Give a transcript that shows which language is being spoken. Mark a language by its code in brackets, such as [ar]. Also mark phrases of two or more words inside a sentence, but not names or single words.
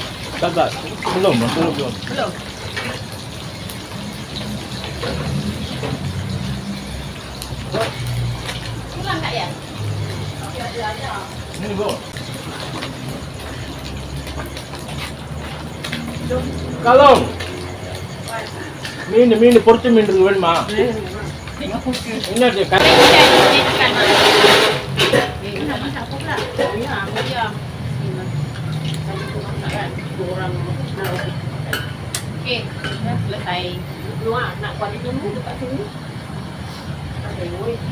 [ms] Tak. Belum. Belum? Kurang tak ya? Ada. Ni bro. Kalong. [ta] மீன் பொரிச்ச மீன் இருக்கு வேணுமா? என்ன [ms] Ikan mana? Nak masak apa pula? Diam. Orang nak Okey, dah selesai. luar nak buat dia tunggu dekat sini. Aduh.